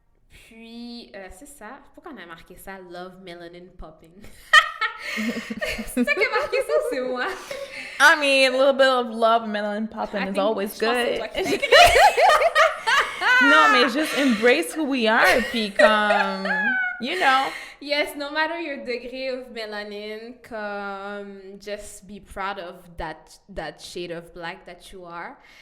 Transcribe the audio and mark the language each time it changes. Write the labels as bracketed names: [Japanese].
[French] Puis, c'est ça. Pourquoi on a marqué ça? [English] Love melanin popping. [French] C'est ça qui a marqué ça, c'est moi. [English] I mean, a little bit of love, melanin popping is always good. [French] Non, mais juste [English] embrace who we are, [French] puis comme... [English] You know. Yes, no matter your degree of melanin, just be proud of that shade of black that you are.